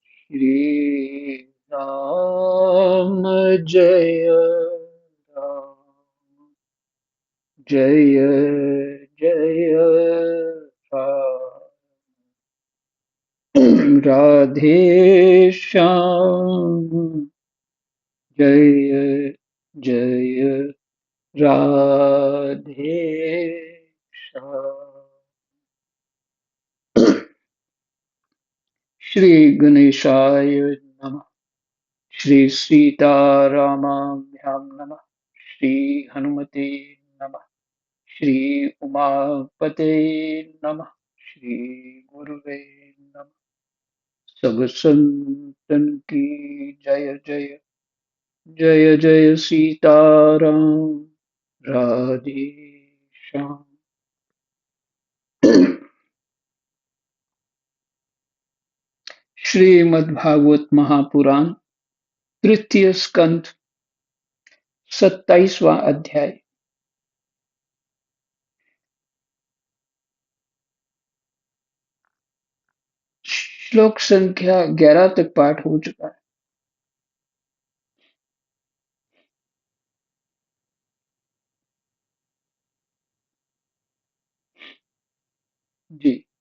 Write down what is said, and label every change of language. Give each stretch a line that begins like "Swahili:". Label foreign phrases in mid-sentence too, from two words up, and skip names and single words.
Hindi: श्री राम जय राम जय जय राधे श्याम जय जय राधे श्याम।
Sanskrit: श्री गणेशाय नमः। श्री सीतारामाभ्यां नमः। श्री हनुमते नमः। श्री उमापते नमः। श्री गुरुवे नमः।
Hindi: सब संतन की जय जय जय जय सीताराम राधे श्याम। श्रीमद्भागवत महापुराण तृतीय स्कंध 27वां अध्याय। श्लोक संख्या 11 तक पाठ हो चुका है। जी।